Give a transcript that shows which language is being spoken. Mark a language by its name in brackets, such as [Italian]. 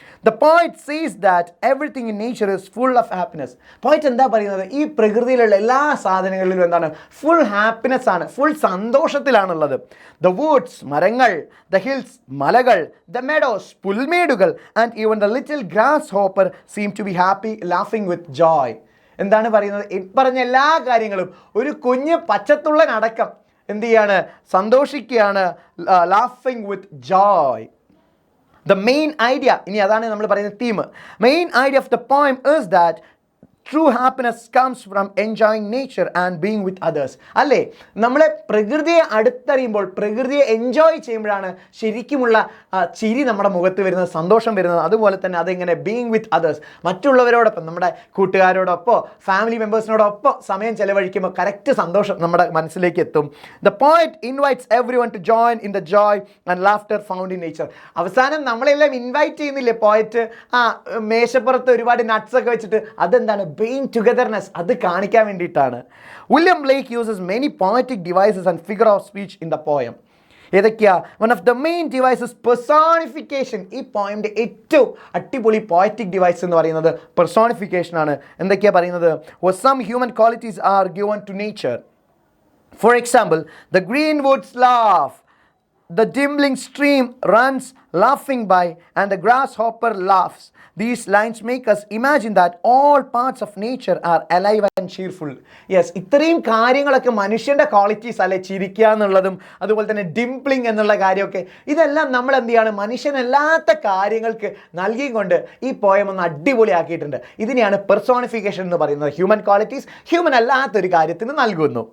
[English] The poet says that everything in nature is full of happiness. [Malayalam] Poet എന്താ പറയുന്നത്? ഈ പ്രകൃതിയിലുള്ള എല്ലാ സാധനങ്ങളിലും എന്താണ്? ഫുൾ ഹാപ്പിനെസ് ആണ്, ഫുൾ സന്തോഷത്തിലാണുള്ളത്. [English] The woods, മരങ്ങൾ, the hills, മലകൾ, the meadows, പുൽമേടുകൾ, and even the little grasshopper seem to be happy, laughing with joy. [Malayalam] എന്താണ് പറയുന്നത്? ഈ പറഞ്ഞ എല്ലാ കാര്യങ്ങളും ഒരു കുഞ്ഞ് പച്ചത്തുള്ളനടക്കം എന്ത് ചെയ്യാണ്? സന്തോഷിക്കുകയാണ്, [English] laughing with joy. The main idea, [Malayalam] ഇനി അതാണ് നമ്മൾ പറയുന്ന theme. [English] Main idea of the poem is that true happiness comes from enjoying nature and being with others. [Malayalam] അല്ലേ, നമ്മളെ പ്രകൃതിയെ അടുത്തറിയുമ്പോൾ, പ്രകൃതിയെ എൻജോയ് ചെയ്യുമ്പോഴാണ് ശരിക്കുമുള്ള ചിരി നമ്മുടെ മുഖത്ത് വരുന്നത്, സന്തോഷം വരുന്നത്. അതുപോലെ തന്നെ അതെങ്ങനെ [English] being with others, [Malayalam] മറ്റുള്ളവരോടൊപ്പം, നമ്മുടെ കൂട്ടുകാരോടൊപ്പം, ഫാമിലി മെമ്പേഴ്സിനോടൊപ്പം സമയം ചെലവഴിക്കുമ്പോൾ കറക്റ്റ് സന്തോഷം നമ്മുടെ മനസ്സിലേക്ക് എത്തും. [English] The poet invites everyone to join in the joy and laughter found in nature. [Malayalam] അവസാനം നമ്മളെല്ലാം ഇൻവൈറ്റ് ചെയ്യുന്നില്ലേ പോയറ്റ്? മേശപ്പുറത്ത് ഒരുപാട് നട്ട്സ് ഒക്കെ വെച്ചിട്ട്, അതെന്താണ്? [English] being togetherness, [Malayalam] അത് കാണിക്കാൻ വേണ്ടിയിട്ടാണ്. [English] William Blake uses many poetic devices and figure of speech in the poem. ഏതൊക്കെയാ? One of the main devices personification. [Malayalam] ഈ പോയിന്റ് ഏറ്റവും അടിപൊളി പോയറ്റിക് ഡിവൈസ് എന്ന് പറയുന്നത് പെർസോണിഫിക്കേഷൻ ആണ്. എന്തൊക്കെയാ പറയുന്നത്? [English] Some human qualities are given to nature. For example, the green woods laugh, the dimpling stream runs laughing by, and the grasshopper laughs. These lines make us imagine that all parts of nature are alive and cheerful. [Malayalam] Yes, ഇത്രയും കാര്യങ്ങളൊക്കെ മനുഷ്യൻ്റെ qualities അല്ലെ, ചിരിക്കുക എന്നുള്ളതും അതുപോലെ തന്നെ ഡിംപ്ലിംഗ് എന്നുള്ള കാര്യമൊക്കെ, ഇതെല്ലാം നമ്മൾ എന്ത് ചെയ്യാണ്? മനുഷ്യനല്ലാത്ത കാര്യങ്ങൾക്ക് നൽകിക്കൊണ്ട് ഈ പോയം ഒന്ന് അടിപൊളിയാക്കിയിട്ടുണ്ട്. ഇതിനെയാണ് പെർസോണിഫിക്കേഷൻ എന്ന് പറയുന്നത്. ഹ്യൂമൻ ക്വാളിറ്റീസ് ഹ്യൂമൻ അല്ലാത്തൊരു കാര്യത്തിന് നൽകുന്നു.